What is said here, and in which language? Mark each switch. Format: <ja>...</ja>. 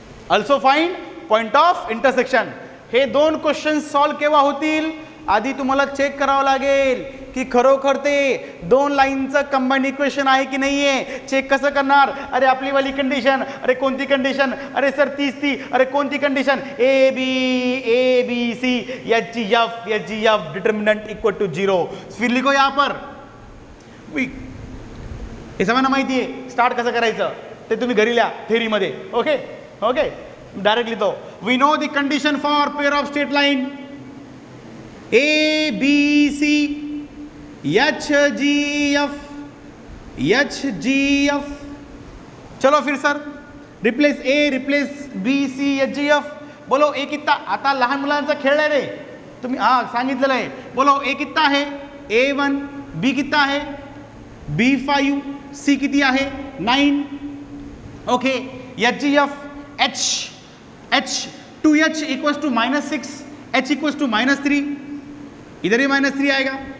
<en>also find point of intersection.</en> <mr>हे दोन question solve केव्हा होतील? आधी तुम्हाला चेक करावं लागेल की खरोखर ते दोन लाईनचं कंबाईंड इक्वेशन आहे की नाही आहे. चेक कसं करणार? अरे आपली वाली कंडिशन, अरे कोणती कंडिशन? अरे सर ती अरे कोणती condition?</mr> <en>A B C H G F determinant equal to 0.</en> <hi>फिर लिखो यहाँ पर.</hi> <mr>हे सगळ्यांना माहिती आहे स्टार्ट कसं करायचं ते तुम्ही घरी लिहा थेअरीमध्ये. ओके ओके डायरेक्ट लिहितो.</mr> <en>we know the condition for pair of straight line A B C H G F</en> <hi>चलो फिर सर,</hi> <en>Replace A, replace B, C, H, G, F.</en> <hi>बोलो ए कितना.</hi> <mr>आता लहान मुलांचा खेळ आहे रे, तुम्ही सांगितलेलं आहे.</mr> <hi>बोलो ए कितना</hi> <mr>आहे, A1,</mr> <hi>बी कितना</hi> <mr>आहे, B5, सी किती आहे 9. Okay, H, G, F, H 2H equals to -6, H equals to -3,</mr> <hi>इधर ही -3 आएगा.</hi>